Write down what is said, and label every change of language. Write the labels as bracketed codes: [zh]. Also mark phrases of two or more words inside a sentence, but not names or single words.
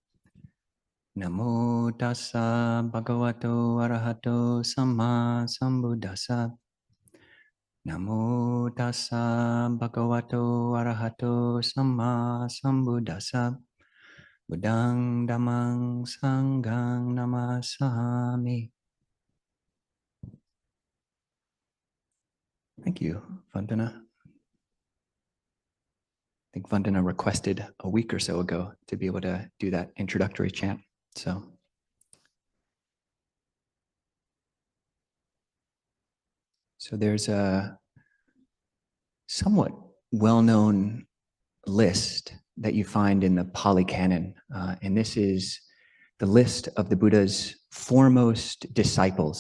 [pi] Namo tassa bhagavato arahato samma sambuddhassa. Namo tassa bhagavato arahato samma sambuddhassa. Buddhang dhammang sanghang namasami. [en] Thank you, Vandana. I think Vandana requested a week or so ago to be able to do that introductory chant. So there's a somewhat well-known list that you find in the Pali Canon, and this is the list of the Buddha's foremost disciples.